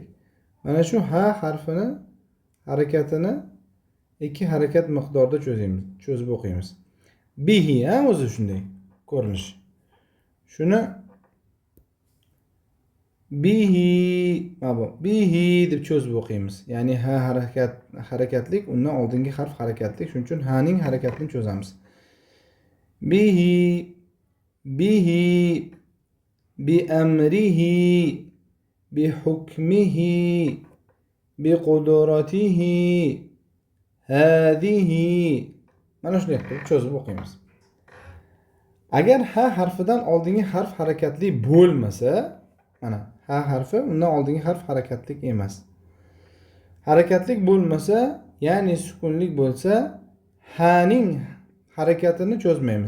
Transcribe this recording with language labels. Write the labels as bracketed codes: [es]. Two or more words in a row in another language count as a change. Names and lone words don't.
[uz] Mana shu ha harfini harakatini ikki harakat miqdorida cho'zib o'qiymiz. Bihi ham o'zi shunday ko'rinish. Shuni bihi deb cho'zib o'qiymiz. Ya'ni ha harakatlik, undan oldingi harf harakatlik, shuning uchun ha ning harakatini cho'zamiz. [ar] بِهِ، بِأَمْرِهِ، بِحُكْمِهِ، بِقُدْرَتِهِ، هَذِهِ. [uz] Mana shunday qilib cho'zib o'qiymiz. Agar ha harfidan oldingi harf harakatli bo'lmasa, mana ha harfi undan oldingi harf harakatlik emas. Harakatlik bo'lmasa, ya'ni sukunlik bo'lsa, ha ning harakatini cho'zmaymiz.